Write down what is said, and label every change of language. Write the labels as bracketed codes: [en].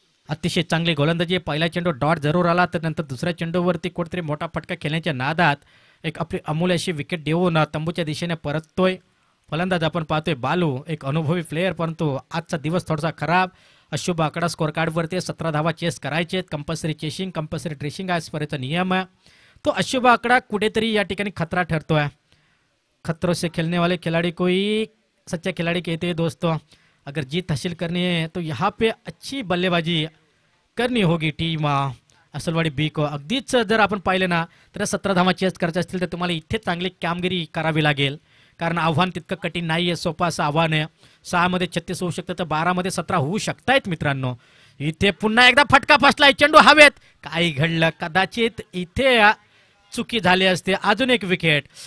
[mr] अतिशय चांगली गोलंदाजी. पहिला चेंडू डॉट जरूर आला, तर नंतर दुसऱ्या चेंडूवरती कुठेतरी मोठा फटका खेळण्याच्या नादात एक आपली अमूल्य अशी विकेट देऊन तंबूच्या दिशेने परततोय फलंदाज. आपण पाहतोय बालू, एक अनुभवी प्लेयर, परंतु आजचा दिवस थोडासा खराब. अशुभ आकडा स्कोर कार्डवरती 17 धावा चेस करायचे. कंपल्सरी चेसिंग, कंपल्सरी ड्रेसिंग हा स्पर्धेचा नियम आहे. तो अशुभ आकडा कुठेतरी या ठिकाणी खतरा ठरतोय. [hi] खतरों से खेलने वाले खिलाड़ी कोई सच्चा खिलाड़ी कहते हैं दोस्तों. अगर जीत हासिल करनी है तो यहाँ पे अच्छी बल्लेबाजी करनी होगी टीम असलवाडी बी को. [mr] अगदीच जर आपण पाहिलं ना तर 17 धावा चेस करायचे असतील तर तुम्हाला इथे चांगली कामगिरी करावी लागेल, कारण आव्हान तितकं कठीण नाही आहे. सोपं असं आव्हान आहे. 6 मध्ये 36 होऊ शकतं तर 12 मध्ये 17 होऊ शकतायत मित्रांनो. इथे पुन्हा एकदा फटका फसलाय, चेंडू हवेत. काही घडलं, कदाचित इथे चुकी झाली असते. अजून एक विकेट.